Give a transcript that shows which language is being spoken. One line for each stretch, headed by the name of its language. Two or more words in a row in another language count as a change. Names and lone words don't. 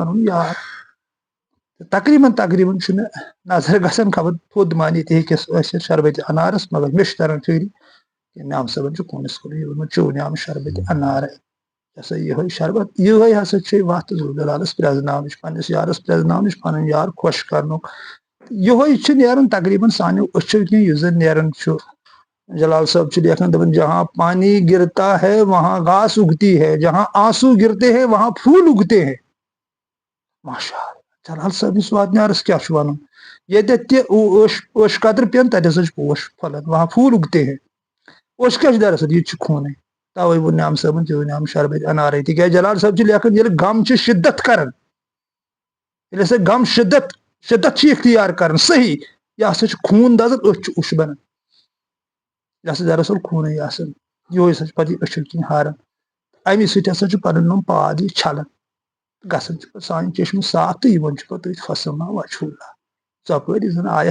Kashmiri: پنُن یار تقریٖبن چھُ مےٚ نظر گژھان خبر تھوٚد مانے تہِ ہیٚکس ٲسِتھ شربتہِ انارس مگر مےٚ چھُ تران فکرِ نعم صٲبن چھُ خوٗنس کُنُے ووٚنمُت چیٚو نعمہٕ شربتہِ انارے ہسا یِہوے شربت یِہوے ہسا چھِ وتھ ذوالجلالس پرٛزناونٕچ پننس یارس پرٛزناونٕچ پنُن یار خۄش کرنُک یِہوے چھُ نیران تقریٖبن سانیو أچھو کِنۍ یُس زن نیران چھُ جلال صٲب چھُ لیکھان دپان
Urdu: جہاں پانی گرتا ہے وہاں گھاس اگتی ہے جہاں آنسو گرتے ہیں وہاں پھول اگتے ہیں
Arabic: ماشاء اللہ
Kashmiri: جلال صٲبنِس واتنیارس کیاہ چھُ ونُن ییٚتٮ۪تھ تہِ اوٚش قطرٕ پٮ۪ن تتہِ ہسا چھِ پوش پھلان
Urdu: وہاں پھول اگتے ہیں
Kashmiri: اوٚش کیاہ چھُ دراصل یہِ تہِ چھُ خوٗنٕے توے ووٚن نعم صٲبن چیٚو نعمہٕ شربتہِ انارے تِکیٛازِ جلال صٲب چھُ لیکھان ییٚلہِ غم چھُ شدت کران ییٚلہِ ہسا غم شدت چھُ اختیار کران صحیح یہِ ہسا چھُ خوٗن دزان أچھ چھُ اوٚش بنان یہِ ہسا دراصل خوٗنٕے آسان یِہوے ہسا چھُ پتہٕ یہِ أچھو کِنۍ ہاران امی سۭتۍ ہسا چھُ پنُن یِم پاد یہِ چھلان گژھان چھِ پتہٕ سانہِ چشمہٕ صاف تہٕ یِمن چھُ پتہٕ أتھۍ فصل
Arabic: وجہ اللہ
Kashmiri: ژۄپٲرۍ یُس زن آیت